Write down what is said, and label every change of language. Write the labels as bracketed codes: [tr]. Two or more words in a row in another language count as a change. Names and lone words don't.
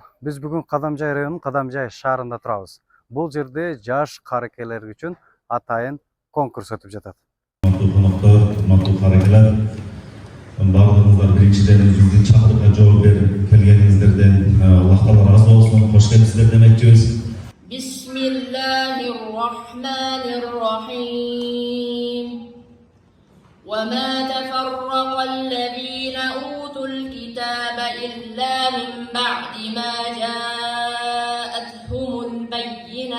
[ky] Биз бүгүн Кадамжай районунун Кадамжай шаарында турабыз. Бул жерде жаш каракелер үчүн атайын конкурс өтүп жатат. Урматтуу каракелер, баардыгыңыздар биринчиден өзүңүздүн чакырыкка жооп берип келгениңиздерден Аллах таала ыраазы болсун. Кош келипсиздер демекчибиз. [ar] بسم الله الرحمن الرحيم. وما تفرق الذين أوتوا الكتاب إلا من بعد ما جاءتهم البينة.